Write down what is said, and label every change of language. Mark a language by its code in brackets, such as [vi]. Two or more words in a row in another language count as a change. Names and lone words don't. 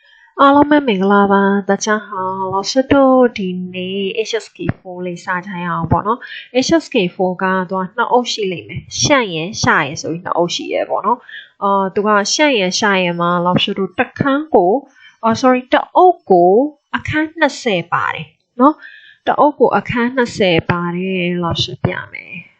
[my] အားလုံးပဲမင်္ဂလာပါ [zh] 大家好老师 [my] တို့ဒီနေ့ HSK4 လေးစကြရအောင်ပေါ့နော် HSK4 ကတော့နှစ်အုပ်ရှိလိမ့်မယ်ရှန့်ရယ်ရှာရယ်ဆိုပြီးနှစ်အုပ်ရှိရယ်ပေါ့နော်သူကရှန့်ရယ်ရှာရယ်မှာ老师တို့တစ်ခန်းကိုsorry တအုပ်ကိုအခန်း20ပါတယ်နော်တအုပ်ကိုအခန်း20ပါတယ်老师ပြမယ်